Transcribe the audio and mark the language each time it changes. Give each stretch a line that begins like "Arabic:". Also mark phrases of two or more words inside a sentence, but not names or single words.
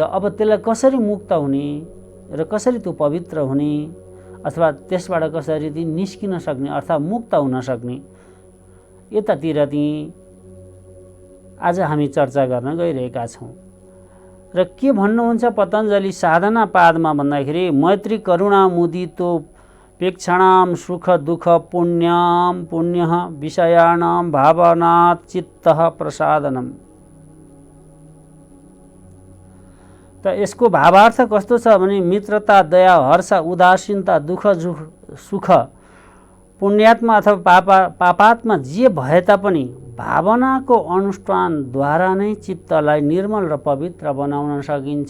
Nepali: अब त्यसलाई कसरी मुक्त हुने र कसरी त्यो पवित्र हुने अथवा त्यसबाट कसरी ती निस्किन सक्ने अर्थात् मुक्त हुन सक्ने यतातिर ती आज हामी चर्चा गर्न गइरहेका छौँ। र के भन्नुहुन्छ पतञ्जलि साधना पादमा भन्दाखेरि
Sanskrit: मैत्री करुणा मुदितो पेक्षणाम सुख दुःख पुण्यम पुण्यः विषयाणाम भावनात् चित्तः प्रसादनम।
Nepali: त यसको भावार्थ कस्तो छ भने मित्रता दया हर्ष उदासीनता दुःख सुख पुण्यात्मा अथवा पापात्मा जे भए तापनि भावनाको अनुष्ठानद्वारा नै चित्तलाई निर्मल र पवित्र बनाउन सकिन्छ।